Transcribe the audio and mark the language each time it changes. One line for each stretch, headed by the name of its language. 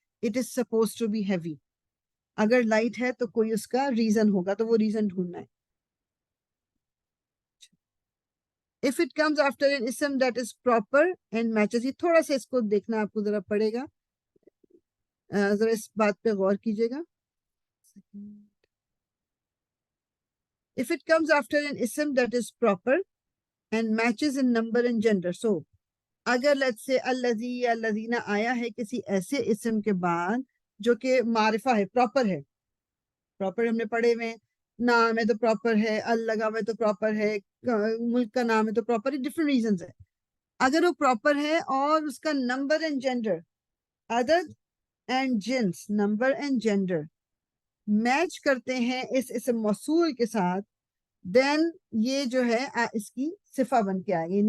English: It is suppose to be heavy.
Urdu: اگر light ہے تو کوئی اس کا ریزن ہوگا، تو وہ ریزن ڈھونڈنا ہے.
English: If it comes after an ism that is proper and matches،
Urdu: یہ تھوڑا سا اس کو دیکھنا آپ کو ذرا پڑے گا، ذرا اس بات پہ غور کیجیے گا.
English: If it comes after an ism that is proper and matches in number and gender.
Urdu: So اگر
English: let's say
Urdu: الذی یا الذین آیا ہے کسی ایسے اسم کے بعد جو کہ معرفہ ہے، پراپر ہے. پراپر ہم نے پڑھے ہوئے ہیں، نام ہے تو پراپر ہے، لگا ہوا ہے تو پراپر ہے، ملک کا نام ہے تو پراپر ہے. ڈفرنٹ ریزنز ہے. اگر وہ پراپر ہے اور اس کا نمبر اینڈ جینڈر، عدد اینڈ جنس، نمبر اینڈ جینڈر میچ کرتے ہیں اس اسم موصول کے ساتھ، دین یہ جو ہے اس کی صفہ بن کے آئے گی.